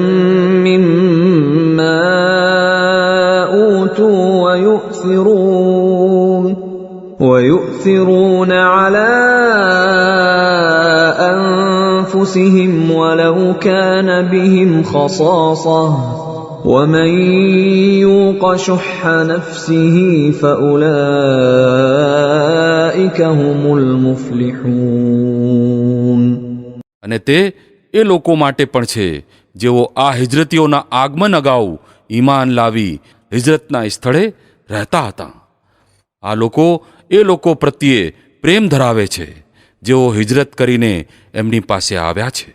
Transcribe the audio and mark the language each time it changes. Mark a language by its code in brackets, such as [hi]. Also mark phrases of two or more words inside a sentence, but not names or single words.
[ar] مما أوتوا ويؤثرون على أنفسهم ولو كان بهم خصاصة ومن يوق شح نفسه فأولئك هم المفلحون. [gu] અને તે એ લોકો માટે પણ છે જેઓ આ હિજરતીઓના આગમન અગાઉ ઈમાન લાવી હિજરતના સ્થળે રહેતા હતા. આ લોકો એ લોકો પ્રત્યે પ્રેમ ધરાવે છે જેઓ હિજરત કરીને એમની પાસે આવ્યા છે.